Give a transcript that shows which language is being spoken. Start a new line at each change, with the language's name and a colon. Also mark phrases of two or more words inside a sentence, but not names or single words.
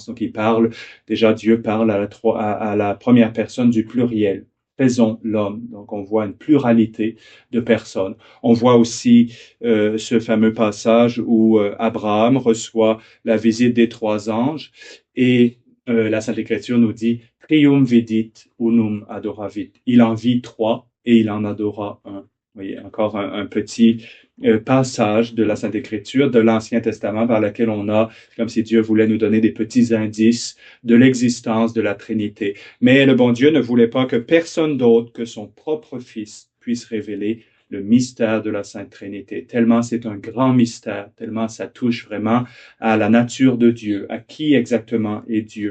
French: Donc, Dieu parle à la première personne du pluriel. Faisons l'homme. Donc, on voit une pluralité de personnes. On voit aussi ce fameux passage où Abraham reçoit la visite des trois anges et la Sainte Écriture nous dit «
Latin: Trium vidit unum adoravit ».
French: Il en vit trois et il en adora un. Vous voyez, encore un petit passage de la Sainte Écriture, de l'Ancien Testament, par lequel on a, comme si Dieu voulait nous donner des petits indices de l'existence de la Trinité. Mais le bon Dieu ne voulait pas que personne d'autre que son propre Fils puisse révéler le mystère de la Sainte Trinité, tellement c'est un grand mystère, tellement ça touche vraiment à la nature de Dieu, à qui exactement est Dieu.